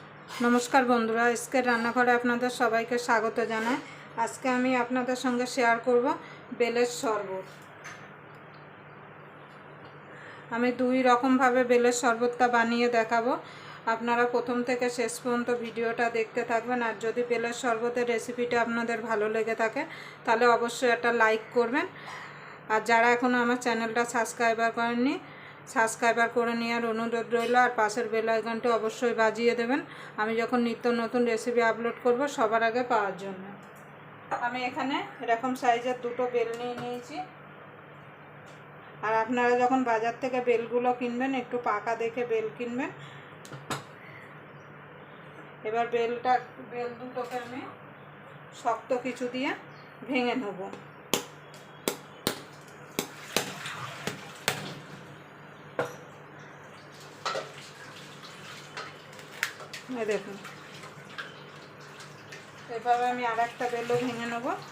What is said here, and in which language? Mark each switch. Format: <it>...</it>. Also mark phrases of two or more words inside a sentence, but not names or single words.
<bn>নমস্কার বন্ধুরা আজকে রান্নাঘরে আপনাদের সবাইকে স্বাগত জানাই। আজকে আমি আপনাদের সঙ্গে শেয়ার করব বেলের শরবত। আমি দুই রকম ভাবে বেলের শরবতটা বানিয়ে দেখাবো। আপনারা প্রথম থেকে শেষ পর্যন্ত ভিডিওটা দেখতে থাকবেন। আর যদি বেলের শরবতের রেসিপিটা আপনাদের ভালো লেগে থাকে তাহলে অবশ্যই একটা লাইক করবেন। আর যারা এখনো আমার চ্যানেলটা সাবস্ক্রাইব করেননি সাবস্ক্রাইবার করে নেওয়ার অনুরোধ রইল। আর পাশের বেল আইকনটি অবশ্যই বাজিয়ে দেবেন আমি যখন নিত্য নতুন রেসিপি আপলোড করব সবার আগে পাওয়ার জন্য। আমি এখানে এরকম সাইজের দুটো বেল নিয়ে নিয়েছি। আর আপনারা যখন বাজার থেকে বেলগুলো কিনবেন একটু পাকা দেখে বেল কিনবেন। এবার বেল দুটোকে আমি শক্ত কিছু দিয়ে ভেঙে নেব। देखুন এভাবে আমি আরেকটা বেলও ভেঙে নেব।</bn>